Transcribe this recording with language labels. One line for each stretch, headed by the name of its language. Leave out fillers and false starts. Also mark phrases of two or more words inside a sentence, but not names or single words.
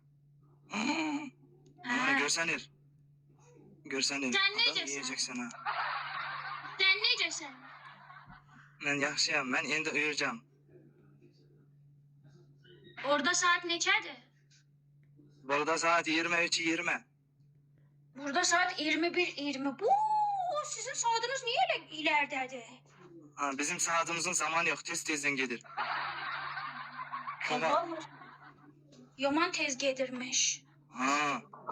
Azerbaijani: Ha görsənir. Görsənir. Sən Adam necəsən?
Turkish: yiyeceksin ha.
Azerbaijani: Sən necəsən? Mən yaxşıyam. Mən indi uyuyacağam. Orada saat neçədir? Burada saat 23:20. Burada saat 21:20.
Turkish: Sizin saatiniz niye öyle ileridədir? Ha, bizim saatimizin zamanı yok. Tez-tezden gelir. Tamam.
Azerbaijani: Yaman tez gedirmiş. Ha.